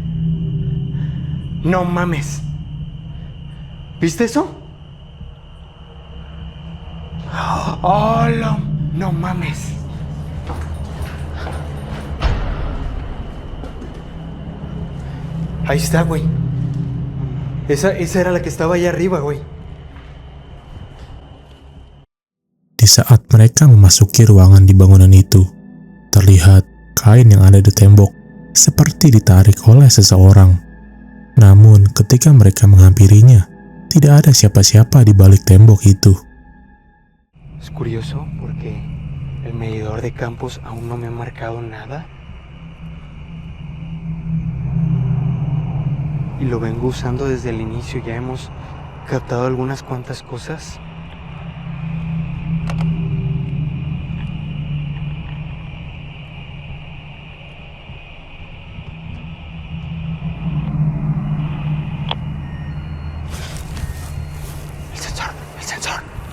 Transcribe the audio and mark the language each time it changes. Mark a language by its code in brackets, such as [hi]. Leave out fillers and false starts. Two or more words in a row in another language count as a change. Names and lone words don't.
[es] No mames. ¿Viste eso? ¡Oh, no mames! Ahí está, güey. Esa era la que estaba allá arriba, güey. [id] Di saat mereka memasuki ruangan di bangunan itu, terlihat kain yang ada di tembok seperti ditarik oleh seseorang. Namun ketika mereka menghampirinya, tidak ada siapa-siapa di balik tembok itu. [es] Es curioso porque el medidor de campos aún no me ha marcado nada. Y lo vengo usando desde el inicio, ya hemos captado algunas cuantas cosas. El sensor.